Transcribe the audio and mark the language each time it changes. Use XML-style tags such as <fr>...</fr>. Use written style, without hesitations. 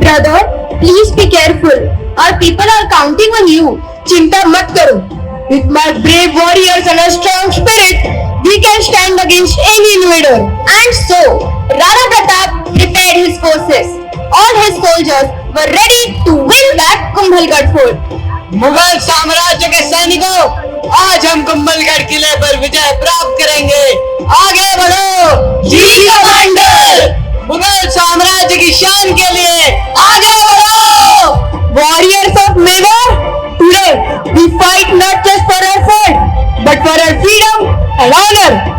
<en>Brother, please be careful. Our people are counting on you.</en> <hi>Chinta mat karo.</hi> <en>With my brave warriors and a strong spirit, we can stand against any invader. And so, Rana Pratap prepared his forces. All his soldiers were ready to win back Kumbhalgarh fort.</en> <hi>Mughal साम्राज्य के सैनिकों, आज हम कुंभलगढ़ किले पर विजय प्राप्त करेंगे. आगे बढ़ो, जी कमांडर. मुगल साम्राज्य की शान के लिए आगे बढ़ो.</hi> <en>Warriors of Mewar, today we fight not just for our fort, but for our freedom and honor.</en>